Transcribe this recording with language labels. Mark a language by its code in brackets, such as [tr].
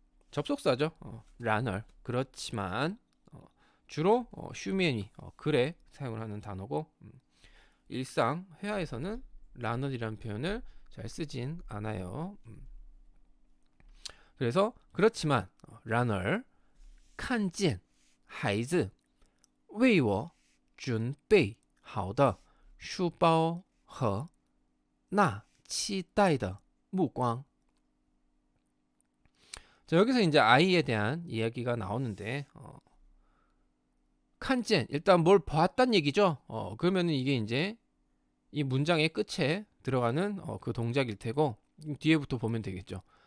[ko] 접속사죠. 란얼. 그렇지만 주로 슈미엔이 글에 사용을 하는 단어고 일상 회화에서는 란얼이라는 표현을 잘 쓰진 않아요. 그래서 그렇지만 란얼 [zh] 看见孩子为我准备好的书包和那期待的目光。 [ko] 자, 여기서 이제 아이에 대한 이야기가 나오는데 칸젠 일단 뭘 봤단 얘기죠. 그러면은 이게 이제 이 문장의 끝에 들어가는 그 동작일 테고 뒤에부터 보면 되겠죠.